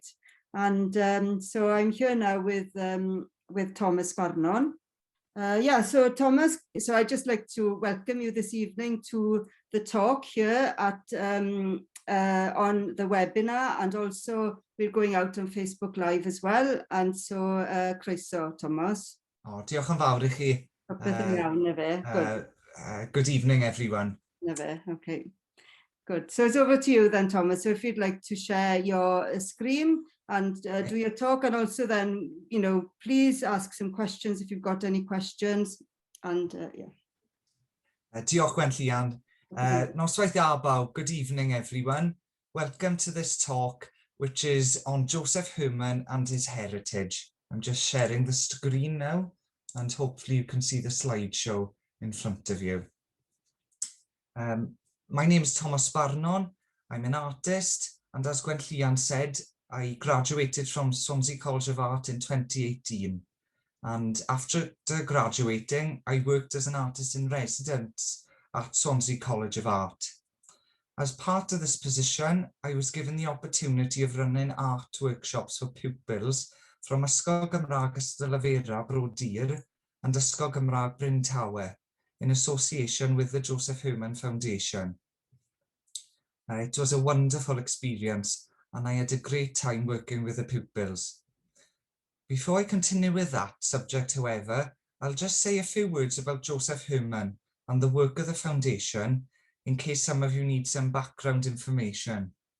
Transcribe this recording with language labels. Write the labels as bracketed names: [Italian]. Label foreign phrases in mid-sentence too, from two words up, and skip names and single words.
[English] And so I'm here now with Tomos Sparnon. So Tomos, so I'd just like to welcome you this evening to the talk here at on the webinar, and also we're going out on Facebook Live as well. And so croeso, Tomos. [Welsh] Oh, diolch yn fawr I chi. Popeth yn iawn, na fe. [English] Good evening, everyone. [Welsh] Na fe, [English] okay. Good. So it's over to you then, Tomos. So if you'd like to share your screen and do your talk, and also then, please ask some questions if you've got any questions. And yeah. [Welsh] Diolch Gwenllian. Noswaith da bawb. [English] Good evening, everyone. Welcome to this talk, which is on Josef Herman and his heritage. I'm just sharing the screen now, and hopefully you can see the slideshow in front of you. My name is Tomos Sparnon. I'm an artist, and as Gwenllian said, I graduated from Swansea College of Art in 2018. And after graduating, I worked as an artist in residence at Swansea College of Art. As part of this position, I was given the opportunity of running art workshops for pupils from Ysgol Gymraeg Ystadlais Bro Dir and Ysgol Gymraeg Bryn Tawe in association with the Josef Herman Foundation. It was a wonderful experience, and I had a great time working with the pupils. Before I continue with that subject, however, I'll just say a few words about Josef Herman and the work of the foundation in case some of you need some background information.